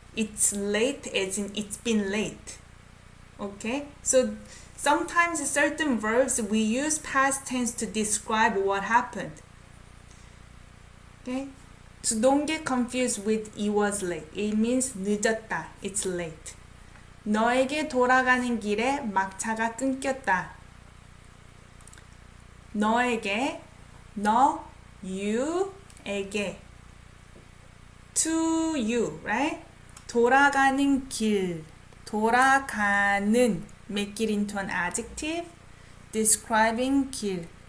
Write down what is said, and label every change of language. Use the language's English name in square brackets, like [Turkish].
[English] It's late as in it's been late. Okay? So sometimes certain verbs we use past tense to describe what happened. Okay? So don't get confused with it was late. It means 늦었다. It's late. [Korean] 너에게 돌아가는 길에 막차가 끊겼다. [English] 너에게, 너, you에게, to you, right? 돌아가는 길, 돌아가는, make it into an adjective, describing 길.